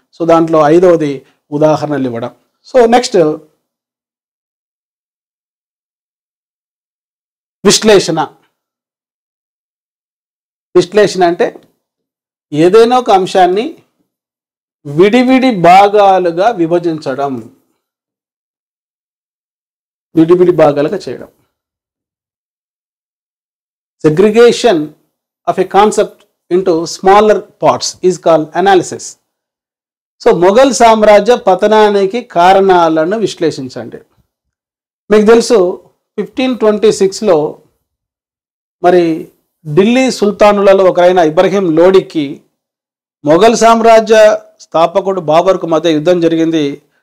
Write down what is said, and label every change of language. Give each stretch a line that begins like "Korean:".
Telugu: So దాంట్లో 5వది ఉదాహరణలు ఇవ్వడం. సో నెక్స్ట్ విశ్లేషణ. విశ్లేషణ అంటే ఏదైనా ఒక అంశాన్ని విడివిడి భాగాలుగా విభజించడం, విడివిడి భాగాలుగా చేయడం.
English: Segregation of a concept into smaller parts is called analysis.
Telugu: So Mughal సామ్రాజ్య పతనానికి కారణాలను విశ్లేషించండి. మీకు తెలుసు 1526లో మరి ఢిల్లీ సుల్తానులలో ఒకరైన ఇబ్రహీం లోడికి మొఘల్ సామ్రాజ్య స్థాపకుడు బాబర్కు మధ్య యుద్ధం జరిగింది.